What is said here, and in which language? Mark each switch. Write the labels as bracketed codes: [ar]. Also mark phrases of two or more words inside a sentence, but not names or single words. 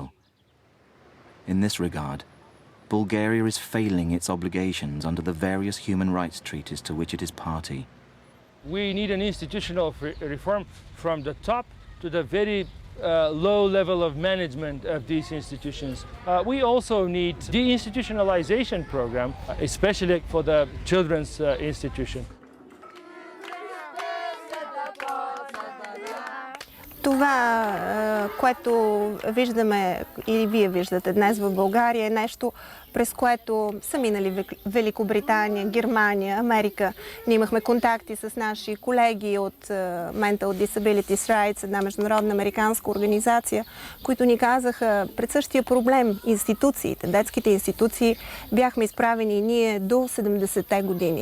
[en] In this regard, Bulgaria is failing its obligations under the various human rights treaties to which it is party. We need an institutional reform from the top to the very low level of management of these institutions. We also need deinstitutionalization program, especially for the children's institution. [bg] Това, което виждаме или вие виждате днес в България, е нещо, през което са минали Великобритания, Германия, Америка. Ние имахме контакти с наши колеги от Mental Disabilities Rights, една международна американска организация, които ни казаха пред същия проблем институциите, детските институции, бяхме изправени и ние до 70-те години.